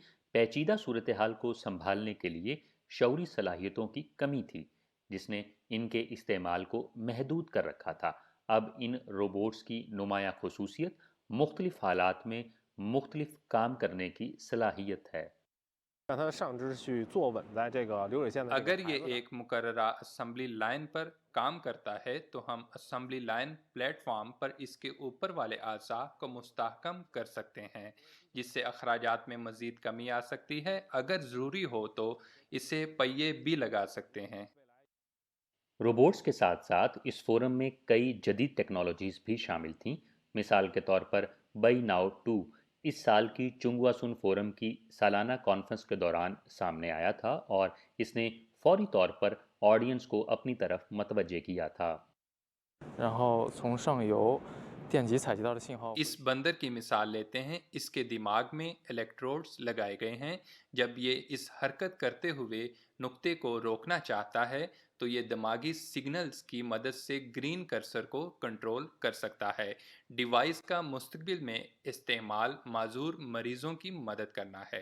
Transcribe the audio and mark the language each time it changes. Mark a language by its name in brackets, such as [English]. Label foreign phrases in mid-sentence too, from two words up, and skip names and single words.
[Urdu] پیچیدہ صورت حال کو سنبھالنے کے لیے شعوری صلاحیتوں کی کمی تھی، جس نے ان کے استعمال کو محدود کر رکھا تھا. اب ان روبوٹس کی نمایاں خصوصیت مختلف حالات میں مختلف کام کرنے کی صلاحیت ہے. [Chinese] 让它上肢去坐稳在这个流水线的这个 [Urdu] अगर [Chinese] 台 [Urdu] ये [Chinese] 子上 [Urdu] ایک مقررہ [English] assembly line [Urdu] پر کام کرتا ہے تو ہم [English] assembly line platform [Urdu] پر اس کے اوپر والے اعضا کو مستحکم کر سکتے ہیں، جس سے اخراجات میں مزید کمی آ سکتی ہے. اگر ضروری ہو تو اسے پہیے بھی لگا سکتے ہیں. روبوٹس کے ساتھ ساتھ اس فورم میں کئی جدید ٹیکنالوجیز بھی شامل تھیں. مثال کے طور پر بئی ناؤ 2 اس سال کی چونگوا سن فورم کی سالانہ کانفرنس کے دوران سامنے آیا تھا اور اس نے فوری طور پر آڈینس کو اپنی طرف متوجہ کیا تھا. [Chinese] 然后从上游电极采集到的信号 [Urdu] اس بندر کی مثال لیتے ہیں۔ اس کے دماغ میں الیکٹروڈز لگائے گئے ہیں. جب یہ اس حرکت کرتے ہوئے نکتے کو روکنا چاہتا ہے تو یہ دماغی سگنلز کی مدد سے [English] green cursor [Urdu] کو کنٹرول کر سکتا ہے. ڈیوائس کا مستقبل میں استعمال معذور مریضوں کی مدد کرنا ہے.